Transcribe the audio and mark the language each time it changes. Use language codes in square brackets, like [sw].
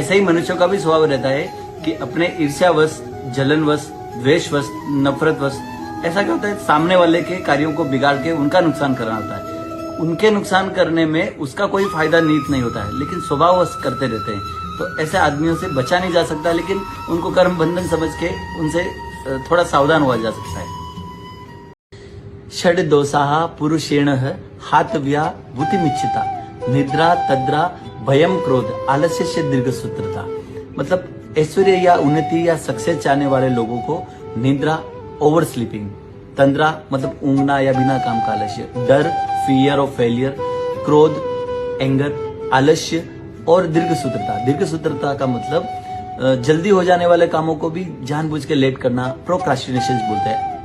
[hi] ऐसे ही मनुष्यों का भी स्वभाव रहता है कि अपने ईर्ष्यावश, जलनवश, द्वेषवश, नफरतवश ऐसा क्या होता है, सामने वाले के कार्यों को बिगाड़ के उनका नुकसान करना होता है. उनके नुकसान करने में उसका कोई फायदा नीत नहीं होता है, लेकिन स्वभाववश करते रहते हैं. तो ऐसे आदमियों से बचा नहीं जा सकता, लेकिन उनको कर्म बंधन समझ के उनसे थोड़ा सावधान हुआ जा सकता है. [sa] षड दोषाः पुरुषेणः हातव्या भूतिमिच्छिता, निद्रा तद्रा भयम क्रोध आलस्य दीर्घसूत्रता. [hi] मतलब ऐश्वर्य या उन्नति या सक्सेस चाहने वाले लोगों को निद्रा, ओवर स्लीपिंग, तंद्रा मतलब ऊंघना या बिना काम का आलस्य, डर, फियर ऑफ फेलियर, क्रोध, एंगर, आलस्य और दीर्घसूत्रता. दीर्घसूत्रता का मतलब जल्दी हो जाने वाले कामों को भी जानबूझ के लेट करना, प्रोक्रास्टिनेशन बोलते हैं.